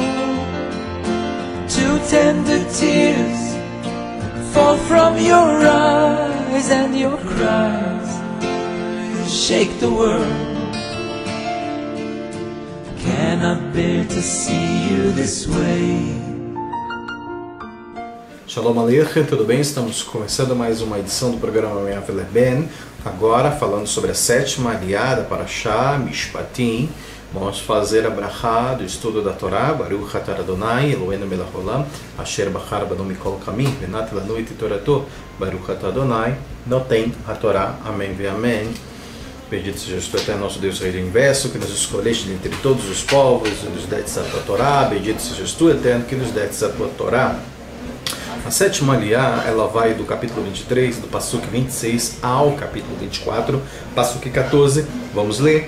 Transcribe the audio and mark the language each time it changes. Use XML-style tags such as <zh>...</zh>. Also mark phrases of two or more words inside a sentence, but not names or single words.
<en>Two tender tears fall from your eyes, and your cries shake the world. Cannot bear to see you this way.</en> <he>שלום עליכם,</he> <pt>tudo bem? Estamos começando mais uma edição do programa Me'av Leben, agora falando sobre a sétima aliada para Parashá Mishpatim. Vamos fazer a brachá do estudo da Torá,</pt> <he>ברוך אתה אדוני, אלוהינו מלך העולם, אשר בחר בנו מכל עמים, ונתן לנו את תורתו, ברוך אתה אדוני, נותן התורה,</he> <pt>amém e amém. Bendito seja o Eterno nosso Deus, Rei do Universo, que nos escolheste dentre todos os povos e nos deste a tua Torá. Bendito seja tu, Eterno, que nos deste a tua Torá. A sétima aliá, ela vai do capítulo 23, do Passuk 26 ao capítulo 24, Passuk 14, vamos ler.</pt>